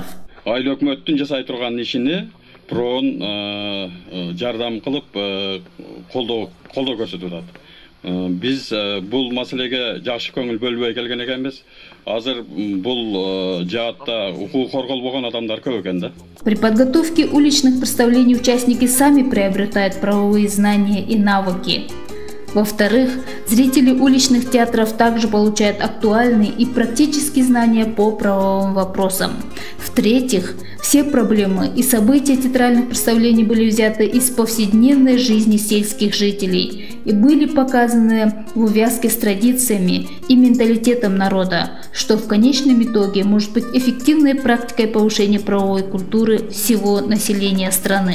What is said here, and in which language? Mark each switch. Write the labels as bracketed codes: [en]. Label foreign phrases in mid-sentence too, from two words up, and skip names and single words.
[ky] Айыл өкмөттүн жасай турган ишине ПРООН жардам кылып колдоо көрсөтүп атат. Биз бул маселеге жакшы көңүл бөлбөй келген экенбиз. Азыр бул жаатта укугу корголбогон адамдар көп экен да. [ru] При подготовке уличных представлений участники сами приобретают правовые знания и навыки. Во-вторых, зрители уличных театров также получают актуальные и практические знания по правовым вопросам. В-третьих, все проблемы и события театральных представлений были взяты из повседневной жизни сельских жителей и были показаны в увязке с традициями и менталитетом народа, что в конечном итоге может быть эффективной практикой повышения правовой культуры всего населения страны.